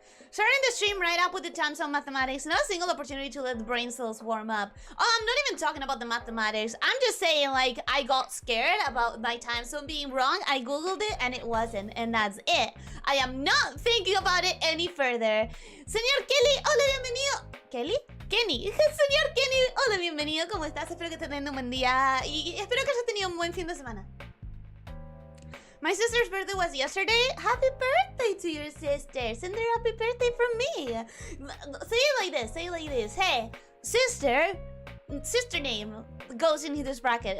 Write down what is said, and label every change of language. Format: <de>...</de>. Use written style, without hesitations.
<en>Starting the stream right up with the times on mathematics. Not a single opportunity to let the brain cells warm up. Oh, I'm not even talking about the mathematics. I'm just saying, like, I got scared about my time zone being wrong. I googled it and it wasn't, and that's it. I am not thinking about it any further.</en> <es>Señor Kelly, hola, bienvenido. ¿Kelly? Kenny. Señor Kenny, hola, bienvenido. ¿Cómo estás? Espero que estés teniendo un buen día y espero que hayas tenido un buen fin de semana.</es> <en>My sister's birthday was yesterday. Happy birthday to your sister. Send her happy birthday from me. Say it like this. Say it like this. Hey, sister. Sister name goes into this bracket.</en>